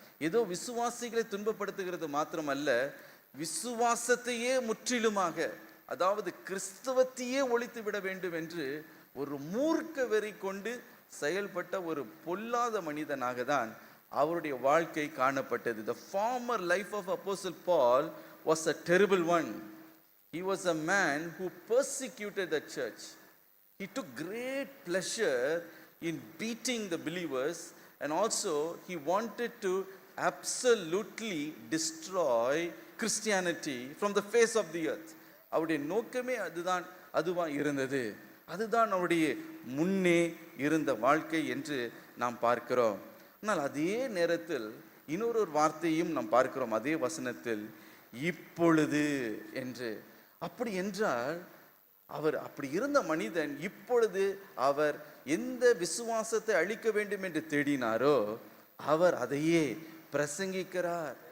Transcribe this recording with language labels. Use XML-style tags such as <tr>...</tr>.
<ta>ஏதோ விசுவாசிகளை துன்பப்படுத்துகிறது மாத்திரமல்ல, விசுவாசத்தையே முற்றிலுமாக, அதாவது கிறிஸ்தவத்தையே ஒழித்து விட வேண்டும் என்று ஒரு மூர்க்க வெறி கொண்டு செயல்பட்ட ஒரு பொல்லாத மனிதனாக தான் அவருடைய வாழ்க்கை காணப்பட்டது.</ta> <en>The former life of Apostle Paul was a terrible one. He was a man who persecuted the church. He took great pleasure in beating the believers, and also he wanted to absolutely destroy Christianity from the face of the earth.</en> <ta>அவருடைய நோக்கமே அதுதான் இருந்தது. அதுதான் அவருடைய முன்னே இருந்த வாழ்க்கை என்று நாம் பார்க்கிறோம். ஆனால் அதே நேரத்தில் இன்னொரு வார்த்தையும் நாம் பார்க்கிறோம் அதே வசனத்தில், இப்பொழுது என்று. அப்படி என்றால் அவர் அப்படி இருந்த மனிதன் இப்பொழுது அவர் எந்த விசுவாசத்தை அழிக்க வேண்டும் என்று தேடினாரோ அவர் அதையே பிரசங்கிக்கிறார்.</ta>